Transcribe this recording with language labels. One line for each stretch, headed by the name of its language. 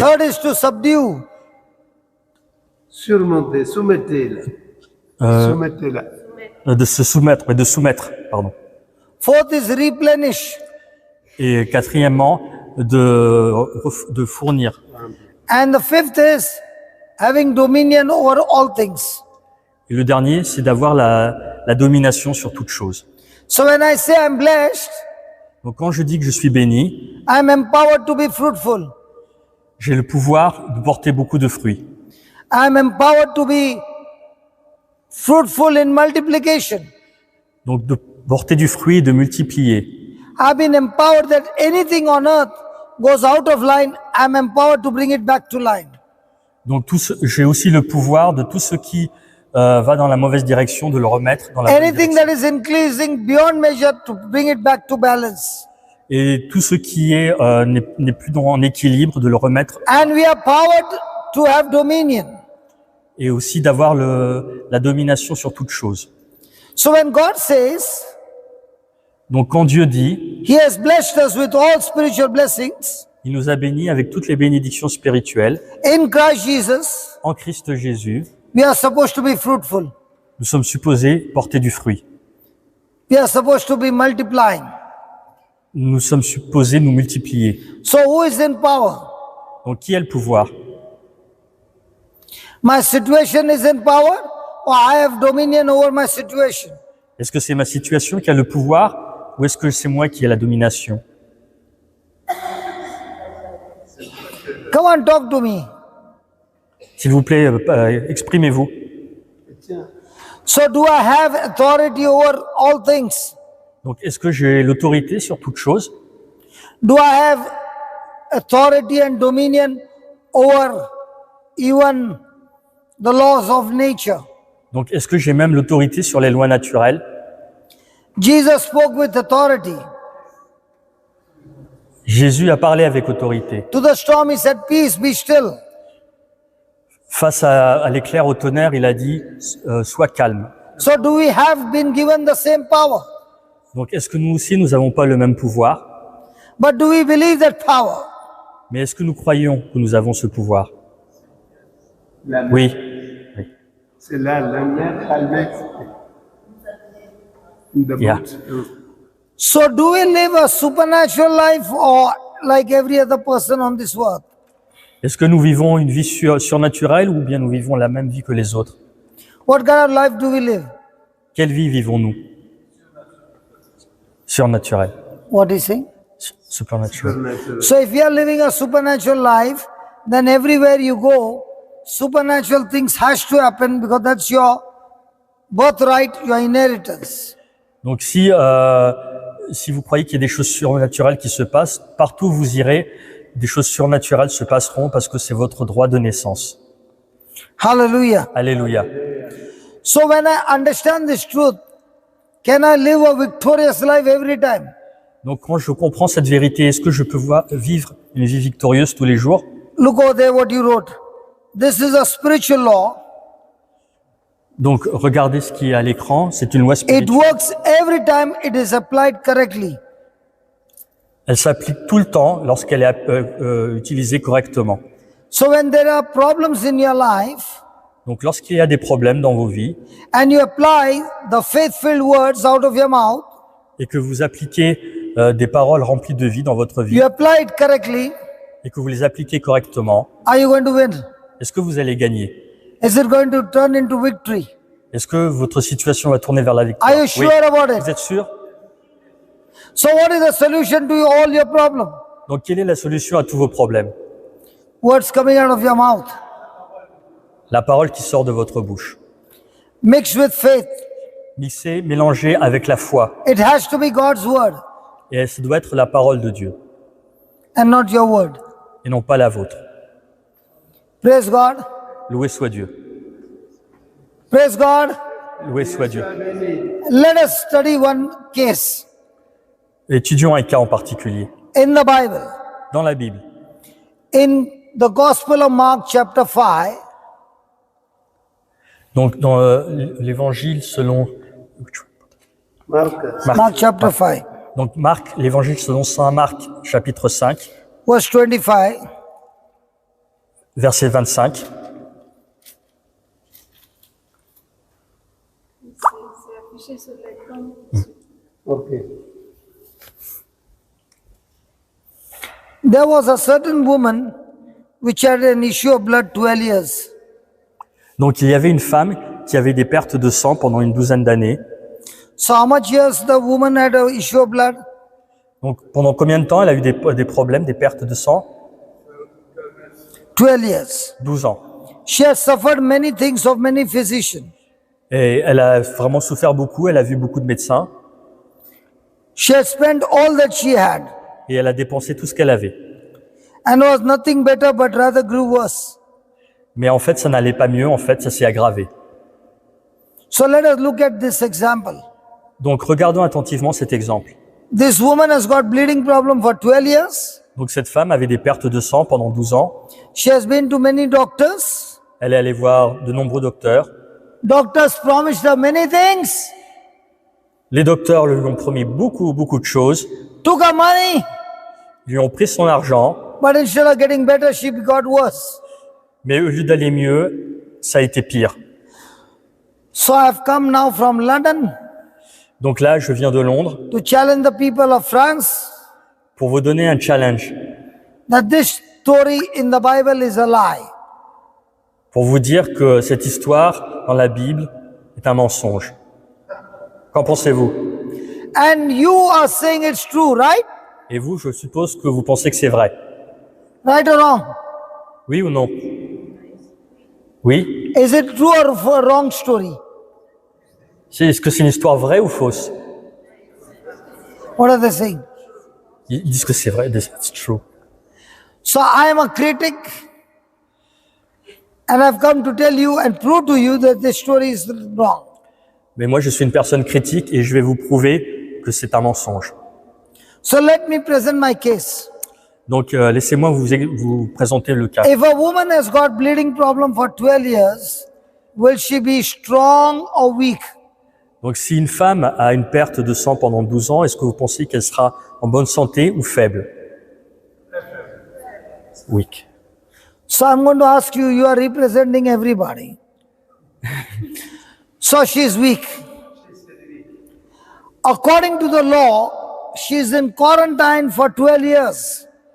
English: third is to subdue,
French: Surmontez, soumettez-la. Soumettez-la. de se soumettre, mais de soumettre, pardon.
English: fourth is replenish,
French: Et quatrièmement, de fournir.
English: and the fifth is having dominion over all things.
French: Et le dernier, c'est d'avoir la domination sur toute chose.
English: So when I say I'm blessed,
French: Donc quand je dis que je suis béni,
English: I'm empowered to be fruitful.
French: j'ai le pouvoir de porter beaucoup de fruits.
English: I'm empowered to be fruitful in multiplication.
French: Donc de porter du fruit et de multiplier.
English: I've been empowered that anything on earth goes out of line, I'm empowered to bring it back to line.
French: Donc j'ai aussi le pouvoir de tout ce qui va dans la mauvaise direction, de le remettre dans la bonne
English: Anything
French: direction.
English: that is increasing beyond measure to bring it back to balance.
French: Et tout ce qui est n'est plus en équilibre, de le remettre,
English: And we are powered to have dominion.
French: et aussi d'avoir la domination sur toute chose.
English: So when God says
French: Donc quand Dieu dit,
English: He has blessed us with all spiritual blessings
French: il nous a bénis avec toutes les bénédictions spirituelles
English: in Christ Jesus,
French: en Christ Jésus,
English: we are supposed to be fruitful.
French: nous sommes supposés porter du fruit.
English: We are supposed to be multiplying.
French: Nous sommes supposés nous multiplier.
English: So who is in power?
French: Donc qui a le pouvoir?
English: My situation is in power, or I have dominion over my situation?
French: Est-ce que c'est ma situation qui a le pouvoir ou est-ce que c'est moi qui ai la domination?
English: Come on, talk to me.
French: S'il vous plaît, exprimez-vous.
English: So do I have authority over all things?
French: Donc est-ce que j'ai l'autorité sur toute chose?
English: Do I have authority and dominion over even the laws of nature?
French: Donc est-ce que j'ai même l'autorité sur les lois naturelles?
English: Jesus spoke with authority.
French: Jésus a parlé avec autorité.
English: To the storm, he said, peace, be still.
French: Face à l'éclair, au tonnerre, il a dit sois calme.
English: So do we have been given the same power?
French: Donc est-ce que nous aussi, nous n'avons pas le même pouvoir?
English: But do we believe that power?
French: Mais est-ce que nous croyons que nous avons ce pouvoir? La mer. Oui. C'est là, la mer calmée.
English: In the Yeah. boat. So do we live a supernatural life or like every other person on this earth?
French: Est-ce que nous vivons une vie surnaturelle ou bien nous vivons la même vie que les autres?
English: What kind of life do we live?
French: Quelle vie vivons-nous? Surnaturelle.
English: What is saying? Supernatural. Supernatural. So if we are living a supernatural life, then everywhere you go, supernatural things has to happen because that's your birthright, your inheritance.
French: Donc si vous croyez qu'il y a des choses surnaturelles qui se passent, partout où vous irez, des choses surnaturelles se passeront parce que c'est votre droit de naissance.
English: Hallelujah.
French: Alléluia.
English: So when I understand this truth, can I live a victorious life every time?
French: Donc quand je comprends cette vérité, est-ce que je peux vivre une vie victorieuse tous les jours?
English: Look over there what you wrote. This is a spiritual law.
French: Donc regardez ce qui est à l'écran, c'est une loi
English: It
French: spirituelle.
English: works every time it is applied correctly.
French: Elle s'applique tout le temps lorsqu'elle est utilisée correctement.
English: So when there are problems in your life
French: Donc lorsqu'il y a des problèmes dans vos vies
English: and you apply the faith-filled words out of your mouth,
French: et que vous appliquez des paroles remplies de vie dans votre vie
English: you apply it correctly,
French: et que vous les appliquez correctement,
English: are you going to win?
French: est-ce que vous allez gagner?
English: Is it going to turn into victory?
French: Est-ce que votre situation va tourner vers la victoire?
English: Are you sure about it?
French: Vous êtes sûr?
English: So what is the solution to all your problems?
French: Donc quelle est la solution à tous vos problèmes?
English: Words coming out of your mouth,
French: La parole qui sort de votre bouche.
English: mixed with faith.
French: Mixée, mélangée avec la foi.
English: It has to be God's word
French: Et ça doit être la parole de Dieu
English: and not your word.
French: et non pas la vôtre.
English: Praise God.
French: Loué soit Dieu.
English: Praise God.
French: Loué soit Dieu.
English: Let us study one case
French: Étudions un cas en particulier.
English: in the Bible.
French: Dans la Bible,
English: In the Gospel of Mark chapter 5,
French: donc dans l'évangile selon Marcus.
English: Mark chapter 5,
French: Donc Marc, l'évangile selon saint Marc, chapitre 5,
English: verse 25.
French: verset 25. C'est affiché sur l'écran.
English: Okay. There was a certain woman which had an issue of blood 12 years.
French: Donc il y avait une femme qui avait des pertes de sang pendant une douzaine d'années.
English: So how much years the woman had an issue of blood?
French: Donc pendant combien de temps elle a eu des problèmes, des pertes de sang?
English: 12 years.
French: 12 ans.
English: She has suffered many things of many physicians.
French: Et elle a vraiment souffert beaucoup, elle a vu beaucoup de médecins
English: She had spent all that she had
French: et elle a dépensé tout ce qu'elle avait.
English: and was nothing better but rather grew worse.
French: Mais en fait, ça n'allait pas mieux, en fait, ça s'est aggravé.
English: So let us look at this example.
French: Donc regardons attentivement cet exemple.
English: This woman has got bleeding problem for 12 years.
French: Donc cette femme avait des pertes de sang pendant 12 ans.
English: She has been to many doctors.
French: Elle est allée voir de nombreux docteurs.
English: Doctors promised her many things.
French: Les docteurs lui ont promis beaucoup de choses.
English: Took her money.
French: Lui ont pris son argent.
English: But instead of getting better, she got worse.
French: Mais au lieu d'aller mieux, ça a été pire.
English: So I have come now from London
French: Donc là, je viens de Londres
English: to challenge the people of France
French: pour vous donner un challenge,
English: that this story in the Bible is a lie.
French: pour vous dire que cette histoire dans la Bible est un mensonge. Qu'en pensez-vous?
English: And you are saying it's true, right?
French: Et vous, je suppose que vous pensez que c'est vrai.
English: Right or wrong?
French: Oui ou non? Oui?
English: Is it true or a wrong story?
French: Est-ce que c'est une histoire vraie ou fausse?
English: What are they saying?
French: Ils disent que c'est vrai,
English: it's true. So I am a critic and I've come to tell you and prove to you that this story is wrong.
French: Mais moi, je suis une personne critique et je vais vous prouver que c'est un mensonge.
English: So let me present my case.
French: Donc, laissez-moi vous présenter le cas.
English: If a woman has got bleeding problem for 12 years, will she be strong or weak?
French: Donc, si une femme a une perte de sang pendant 12 ans, est-ce que vous pensez qu'elle sera en bonne santé ou faible?
English: Weak. So I'm going to ask you, you are representing everybody. So she is weak. According to the law, she is in quarantine for 12 years.